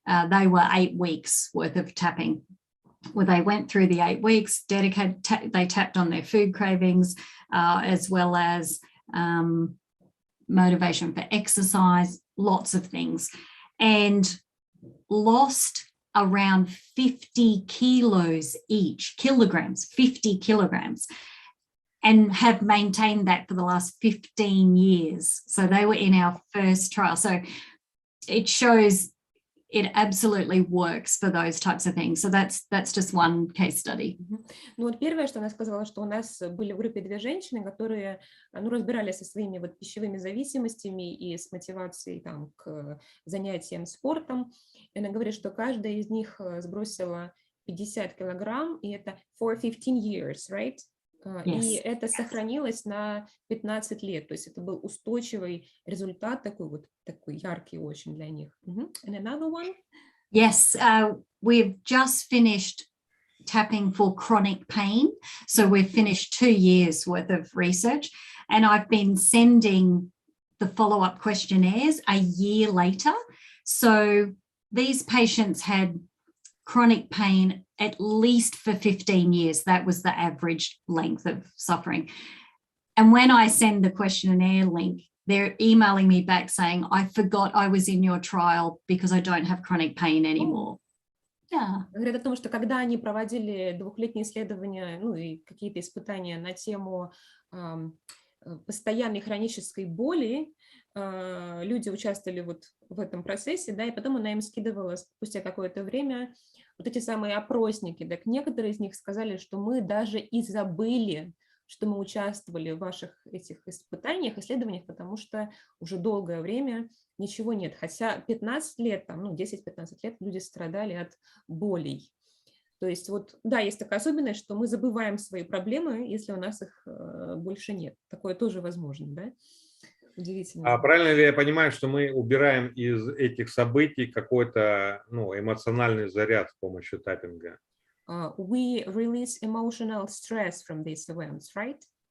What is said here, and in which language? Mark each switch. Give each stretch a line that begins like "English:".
English: They were 8 weeks worth of tapping, where they went through the 8 weeks, they tapped on their food cravings, as well as motivation for exercise, lots of things, and lost around 50 kilos each, 50 kilograms, and have maintained that for the last 15 years. So they were in our first trial. So it shows it absolutely works for those types of things. So that's just one case study.
Russian: Ну вот первое, что она сказала, что у нас были в группе 2 женщины, которые, ну, разбирались со своими вот пищевыми зависимостями и с мотивацией там к занятиям спортом. И она говорит, что каждая из них сбросила 50 килограмм, и это
English: for 15 years, right? Yes.
Russian: И это сохранилось на 15 лет, то есть это был устойчивый результат, такой яркий очень для них.
English: And another one? Yes, we've just finished tapping for chronic pain. So we've finished 2 years worth of research, and I've been sending the follow-up questionnaires a year later. So these patients had chronic pain at least for 15 years. That was the average length of suffering. And when I send the questionnaire link, they're emailing me back saying, I forgot I was in your trial because I don't have chronic pain anymore. Yeah.
Russian: Говорят о том, что когда они проводили 2-летние исследования, ну и какие-то испытания на тему постоянной хронической боли, люди участвовали вот в этом процессе, да, и потом она им скидывала спустя какое-то время вот эти самые опросники. Так некоторые из них сказали, что мы даже и забыли, что мы участвовали в ваших этих испытаниях, исследованиях, потому что уже долгое время ничего нет. Хотя 15 лет, там, ну, 10-15 лет люди страдали от болей. То есть вот, да, есть такая особенность, что мы забываем свои проблемы, если у нас их больше нет. Такое тоже возможно, да? Удивительно. А правильно ли я понимаю, что мы убираем из этих событий какой-то, ну, эмоциональный заряд с помощью таппинга?
English: We release emotional stress from these events, right?